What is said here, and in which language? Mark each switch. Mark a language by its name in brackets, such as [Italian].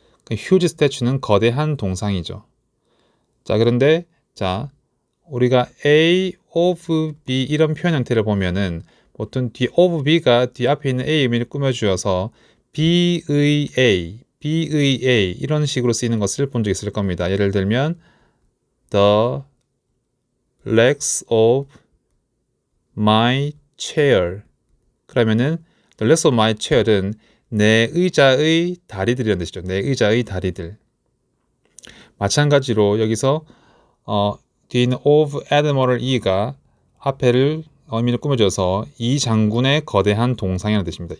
[Korean] huge statue는 거대한 동상이죠. 자, 그런데 자, 우리가 A of B 이런 표현 형태를 보면은 보통 뒤 of B가 뒤 앞에 있는 A 의미를 꾸며주어서 B의 A 이런 식으로 쓰이는 것을 본 적이 있을 겁니다. 예를 들면 [English] The legs of my chair. [Korean] 그러면은 [English] The legs of my chair [Korean] 은 내 의자의 다리들이라는 뜻이죠. 내 의자의 다리들. 마찬가지로 여기서 뒤에 있는 of Admiral E가 앞에를 의미를 꾸며줘서 이 장군의 거대한 동상이라는 뜻입니다.